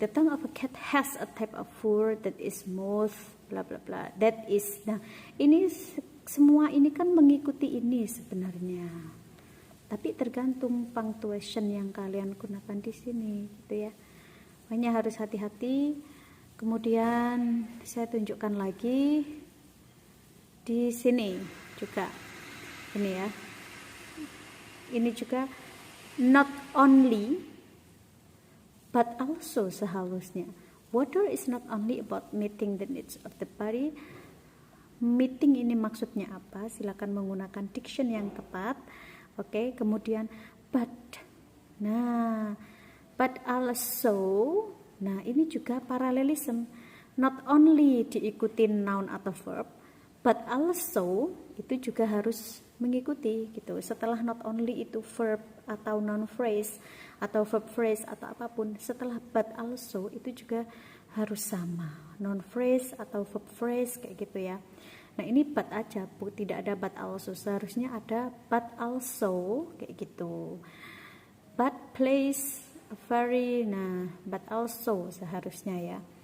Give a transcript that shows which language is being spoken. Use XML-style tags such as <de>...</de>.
<en>The tongue of a cat has a type of fur that is smooth, bla bla bla. That is.</en> <id>Nah, ini semua ini kan mengikuti ini sebenarnya. Tapi tergantung punctuation yang kalian gunakan di sini gitu ya. Makanya harus hati-hati. Kemudian saya tunjukkan lagi di sini juga. Ini ya. Ini juga not only but also seharusnya.</id> <en>Water is not only about meeting the needs of the body.</en> <id>Meeting ini maksudnya apa? Silakan menggunakan diction yang tepat. Oke, kemudian but. Nah, but also. Nah, ini juga parallelism. Not only diikuti noun atau verb, but also itu juga harus mengikuti gitu. Setelah not only itu verb atau noun phrase atau verb phrase atau apapun, setelah but also itu juga harus sama, noun phrase atau verb phrase kayak gitu ya. Nah, ini but aja, Bu, tidak ada but also. Seharusnya ada but also kayak gitu.</id> <en>But plays a very, nah, but also</en> <id>seharusnya ya.</id>